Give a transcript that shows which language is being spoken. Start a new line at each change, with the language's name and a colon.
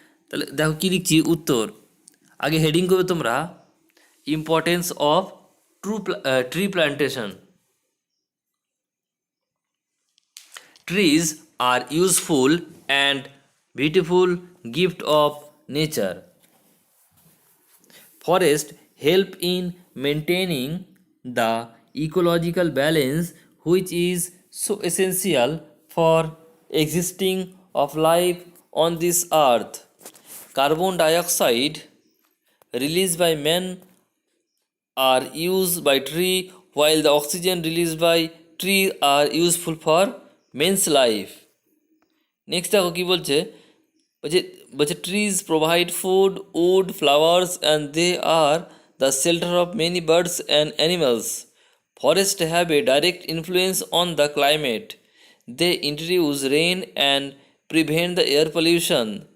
Bangla: তাহলে দেখো কি লিখছি, উত্তর আগে হেডিং করবে তোমরা,
English: Importance of tree plantation. Trees are useful and beautiful gift of nature. Forests help in maintaining the ecological balance which is so essential for existing of life on this earth. Carbon dioxide released by man are used by tree while the oxygen released by tree are useful for man's life. Next
Bangla: দেখো কি বলছে, বলছে
English: Trees provide food, wood, flowers and they are the shelter of many birds and animals. Forest have a direct influence on the climate, they introduce rain and prevent the air pollution.